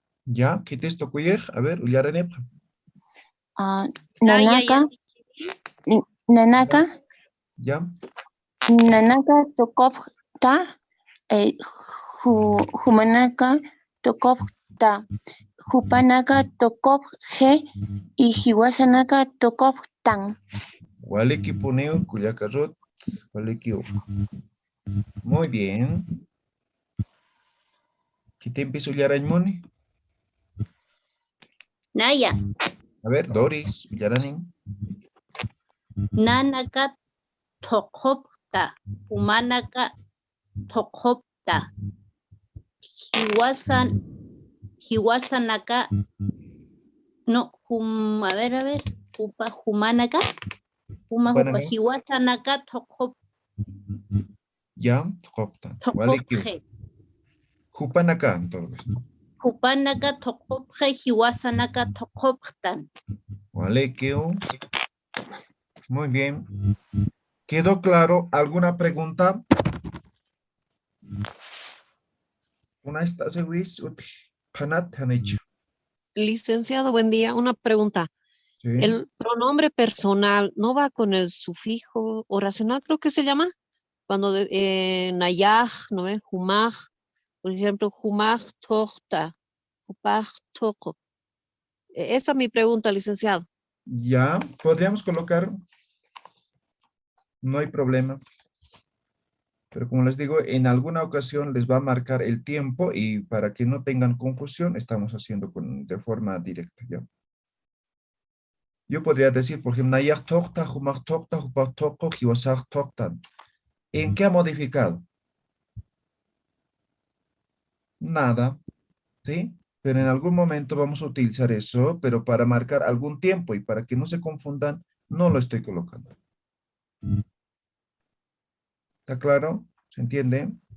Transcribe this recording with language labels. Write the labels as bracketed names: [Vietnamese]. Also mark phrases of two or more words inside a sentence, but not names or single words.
[Spanish] Ya, ¿qué texto cuyer? A ver, uyaranep. [Aymara] Nanaka, nanaka, [Spanish] Ya, [Aymara] nanaka tokopta, humanaka tokopta, hupanaka tokopje y hiwasanaka tokoptan. waliki puneo, cuyacarrot, waliki. [Spanish] Muy bien. ¿Qué te empiezo uyarañmoni? Naya, A ver, Doris, uyaranin. [Aymara] nanaka tokopta, humanaka tokopta, hiwasanaka, [Spanish] no, a ver, humanaka, Hupanaka. [Aymara] hiwasanaka tokop, Ya, tokopta. Waliki. [Spanish] tokopje, Hupanaka, entonces. [Aymara] hupanaka tokopje, hiwasanaka tokoptan. [Spanish] Waliki. Muy bien. ¿Quedó claro? ¿Alguna pregunta? Una está Licenciado, buen día. Una pregunta. Sí. El pronombre personal no va con el sufijo oracional, creo que se llama. Cuando nayaj, ¿no ve? Humaj, por ejemplo, [Aymara] humaj tochta, hupaj toco. [Spanish] Esa es mi pregunta, licenciado. Ya, podríamos colocar. No hay problema. Pero como les digo, en alguna ocasión les va a marcar el tiempo y para que no tengan confusión, estamos haciendo de forma directa. ¿Ya? Yo podría decir, por ejemplo, [Aymara] "Nayaj tochta, humaj tochta, hupaj toco, hiwasaj tochtan". [Spanish] ¿En qué ha modificado? Nada, ¿sí? Pero en algún momento vamos a utilizar eso, pero para marcar algún tiempo y para que no se confundan, no lo estoy colocando. ¿Está claro? ¿Se entiende?